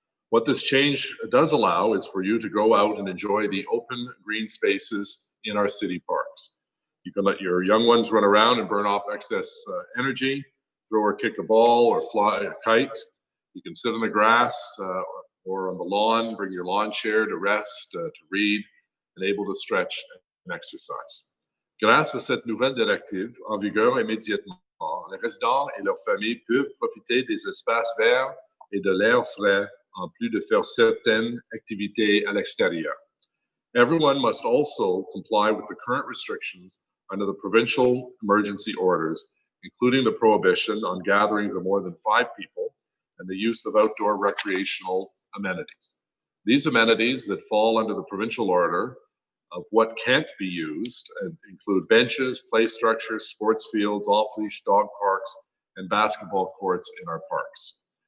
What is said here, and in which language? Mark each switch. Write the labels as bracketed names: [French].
[English] What this change does allow is for you to go out and enjoy the open green spaces in our city parks. You can let your young ones run around and burn off excess energy, throw or kick a ball or fly a kite. You can sit on the grass or on the lawn, bring your lawn chair to rest, to read, and able to stretch and exercise. [French] Grâce à cette nouvelle directive en vigueur immédiatement, les résidents et leurs familles peuvent profiter des espaces verts et de l'air frais en plus de faire certaines activités à l'extérieur. [English] Everyone must also comply with the current restrictions under the provincial emergency orders, including the prohibition on gatherings of more than 5 people and the use of outdoor recreational amenities. These amenities that fall under the provincial order of what can't be used include benches, play structures, sports fields, off-leash dog parks, and basketball courts in our parks.